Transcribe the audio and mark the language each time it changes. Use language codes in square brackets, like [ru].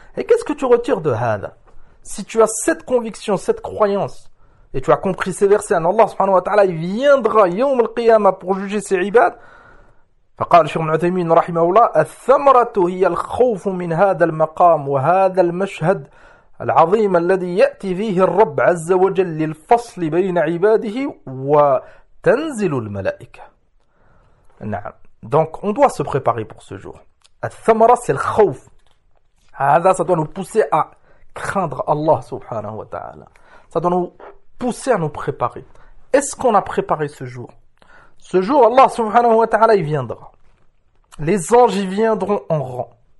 [fr] Et qu'est-ce que tu retires de هذا؟ Si tu as cette conviction, cette croyance, et tu as compris ces versets, Allah subhanahu wa ta'ala viendra [ar] يوم القيامة [fr] pour juger ses عباد. [ar] فقال الشيخ ابن عثيمين رحمه الله الثمرة هي الخوف من هذا المقام وهذا المشهد العظيم الذي يأتي فيه الرب عز وجل للفصل بين عباده و تنزل الملائكة. نعم. [fr] Donc, on doit se préparer pour ce jour. الثمرة, c'est le خوف. هذا, ça doit nous pousser à craindre Allah subhanahu wa ta'ala. Ça doit nous pousser à nous préparer. Est-ce qu'on a préparé ce jour? Ce jour, Allah subhanahu wa ta'ala, il viendra. Les anges y viendront en rang.